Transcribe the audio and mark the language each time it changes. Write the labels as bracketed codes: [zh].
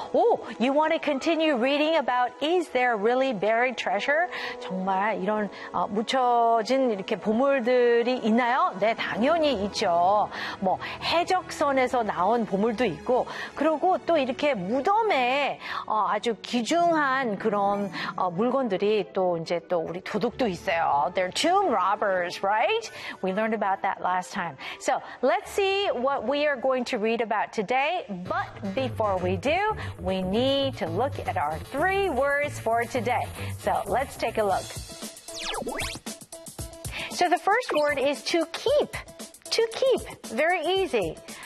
[en] Oh, you want to continue reading about is there really buried treasure? [ko] 정말 이런 묻혀진 이렇게 보물들이 있나요? 네, 당연히 있죠. 뭐 해적선에서 나온 보물도 있고, 그리고 또 이렇게 무덤에 아주 귀중한 그런 물건들이 또 이제 또 우리 도둑도 있어요. [en] They're tomb robbers, right? We learned about that last time. So let's see what we are going to read about today. But before we do, we need to look at our three words for today. So let's take a look. So the first word is to keep. To keep. Very easy.